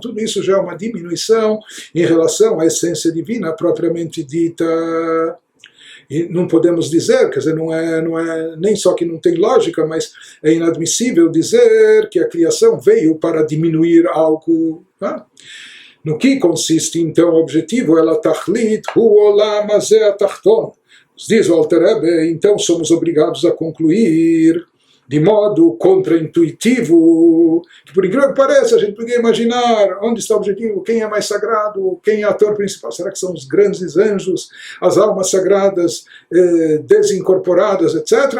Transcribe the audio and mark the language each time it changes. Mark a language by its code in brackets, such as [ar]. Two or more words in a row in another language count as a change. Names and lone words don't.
[pt] Tudo isso já é uma diminuição em relação à essência divina propriamente dita. E não podemos dizer, quer dizer, não é nem só que não tem lógica, mas é inadmissível dizer que a criação veio para diminuir algo. No que consiste então o objetivo? [he] אלא התכלית הוא עולם הזה התחתון. [pt] Diz o Alter Rebbe, então somos obrigados a concluir de modo contraintuitivo, que por incrível que pareça, a gente poderia imaginar onde está o objetivo, quem é mais sagrado, quem é o ator principal, será que são os grandes anjos, as almas sagradas desincorporadas, etc.